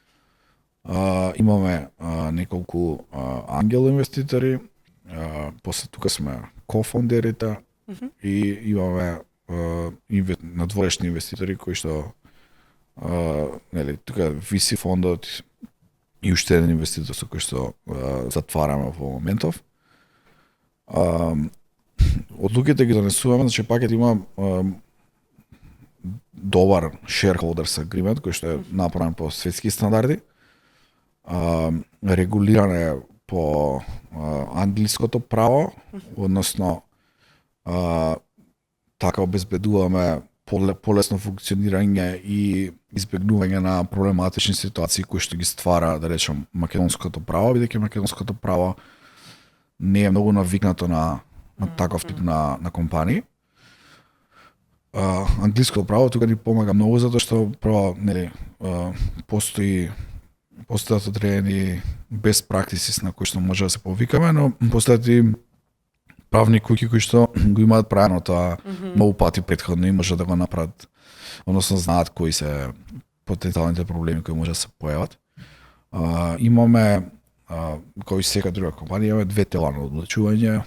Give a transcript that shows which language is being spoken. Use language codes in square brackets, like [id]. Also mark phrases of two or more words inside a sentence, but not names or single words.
[mk] Имаме неколку ангел инвеститори, после тука сме кофондерите и имаме надворешни инвеститори кои што нели тука VC фондот и уште еден инвеститор со кој што затвараме во моментов. Одлуките ги донесуваме, значи Пакет има добар [en] shareholders agreement [mk] кој што е направен по светски стандарди. Регулиран е по англиското право, односно така обезбедуваме полесно функционирање и избегнување на проблематични ситуации кои што ги ствара, да речем, македонското право, бидејќи македонското право не е многу навикнато на таков тип на компании. Англиското право тука ни помага многу затоа што прво нели постојат одредени [en] best practices [mk] на кои што може да се повикаме, но постојат и правни куќи кои што го имаат правено тоа многу пати претходно и може да го направат, односно знаат кои се потенцијалните проблеми кои може да се појават. Имаме како и секоја друга компанија, имаме две тела на одлучување.